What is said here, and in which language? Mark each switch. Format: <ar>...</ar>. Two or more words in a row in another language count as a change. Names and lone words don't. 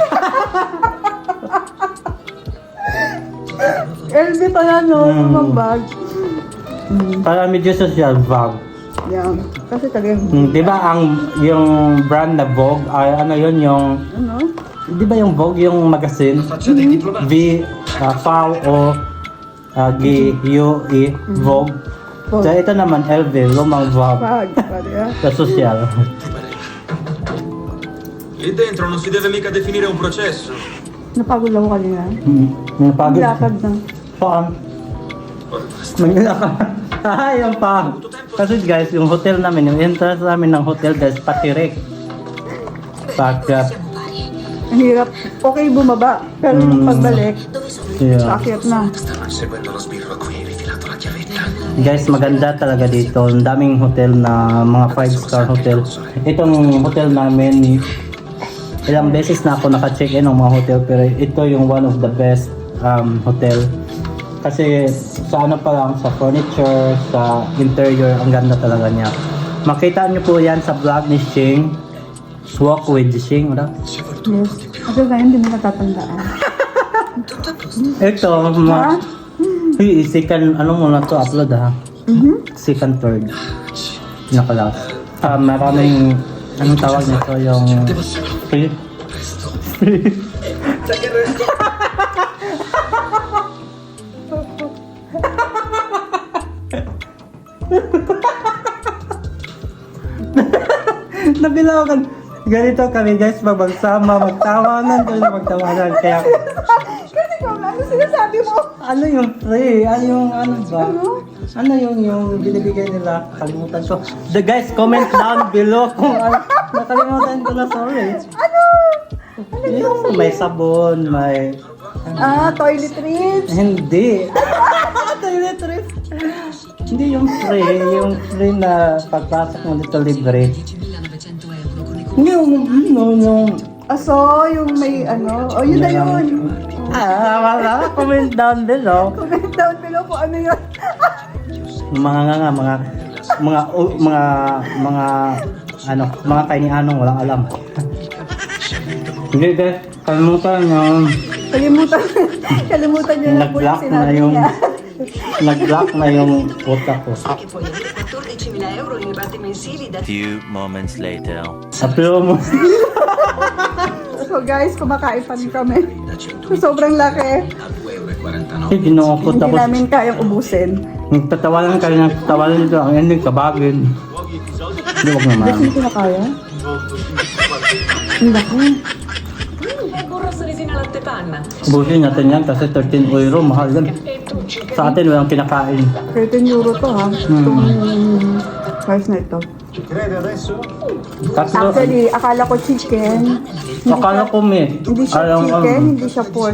<tl>LB pala, no? Lumang bag. Para medyo social bag. Yan. Kasi talagang, Di ba yung brand na Vogue, ay ano yun yung, ano? di ba yung Vogue yung magazine?</tl> <it>Faccia dei diplomati.</it> <tl>V-V-O-U-E, Vogue. Vogue. So ito naman LV, lumang bag. Bag. Pwede yan. Sa social.</tl> <it>Lì dentro non si deve mica definire un processo.</it> <tl>Napagod ako kanina. Yung pagod. Lakad na. Saan? Manila ka. Yung pa. Kasi guys, yung hotel namin, yung entrance namin ng hotel guys, patirik. Pagka,</tl> <it>Siamo pari.</it> <tl>Ang hirap. Okay bumaba. Pero yung pagbalik,</tl> <it>Dove sono?</it> <tl>yeah. akyat na.</tl> <it>Stanno inseguendo lo sbirro a cui hai rifilato la chiavetta.</it> <tl>Guys, maganda talaga dito. Ang daming hotel na mga 5-star hotel. Itong hotel namin, ilang beses na ako naka-check-in ng mga hotel, pero ito yung</tl> <en>one of the best hotel.</en> <tl>Kasi sa ano pa lang, sa furniture, sa interior, ang ganda talaga niya. Makita niyo po yan sa vlog ni Shing. Walk with Shing, wala?</tl> <it>Ci vuole tu un Yes. po di più.</it> <tl>Kasi ngayon, hindi mo natatandaan.</tl> <it>Tutto a posto.</it> <tl>Ito, second, ano mo na to upload ha? Second, third. Nakalas. Maraming, anong tawag nito, yung free? Free. Nabilawakan. Ganito kami guys, pag magsama, magtawanan kami, magtawanan. Kaya, Kasi kung ano sinasabi mo? ano yung free? Ano yung ano ba? Ano? Ano yung binibigay nila? Kalimutan ko. The guys,</tl> <en>comment down below</en> <tl>kung ano. Nakalimutan ko na, sorry. Ano? Yung may sabon, may... Toiletries. Hindi. Toiletries. Hindi yung free na pagpasok mo dito libre.</tl> <it>10.900 euro con i</it> <tl>Hindi yung Aso, yung may ano. Oh, yun na yun. wala.</tl> <en>Comment down below. Comment down below</en> <tl>kung ano yun. Mga kay ni Anong walang alam. Hindi guys, kalimutan yung Kalimutan niyo na po yung nag-block na sinabi yung niya. nag-block na yung utak ko.</tl> <it>Che puoi avere 14.000 euro in rate mensili da</it> <en>Few moments later.</en> <tl>Apelo mo. So guys, kumakain pa rin kami. So, sobrang laki. Kasi ginukot Hindi ako. namin kayang ubusin. Nagtatawanan kayo ng tawanan dito. Ang ending, kabagin. Hindi, wag naman. Hindi ko na kaya. Hindi ko.</tl> <it>burros resina latte panna.</it> <tl>Ubusin natin yan kasi 13 euro. Mahal yan. Sa atin, walang kinakain. 13 euro to ha. Itong price na ito. Tatlo. Actually, akala ko chicken. Akala ko meat. Hindi siya Alam, chicken, hindi siya pork.</tl>